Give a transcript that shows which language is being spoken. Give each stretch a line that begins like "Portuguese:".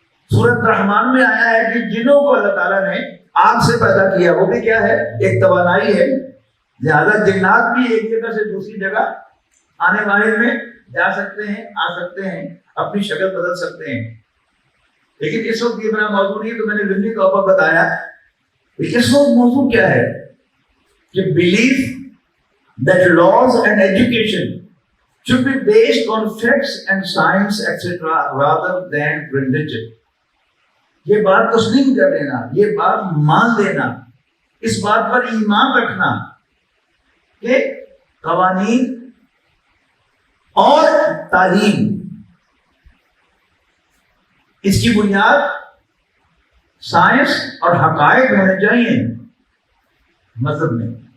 Urdu: سورۃ رحمان میں آیا ہے کہ جنوں کو اللہ تعالیٰ نے آگ سے پیدا کیا، وہ بھی کیا ہے؟ ایک توانائی ہے، لہذا جنات بھی ایک جگہ سے دوسری جگہ آنے والے میں جا سکتے ہیں، آ سکتے ہیں، اپنی شکل بدل سکتے ہیں۔ لیکن اس وقت یہ میرا موضوع نہیں، تو میں نے ضمنی طور پر بتایا۔ اس وقت موضوع کیا ہے کہ belief
English: that laws and education should be based on facts and science etc. rather than religion.
Urdu: یہ بات تسلیم کر لینا, یہ بات مان لینا, اس بات پر ایمان رکھنا کہ قوانین اور تعلیم اس کی بنیاد سائنس اور حقائق ہونے چاہیے مذہب میں.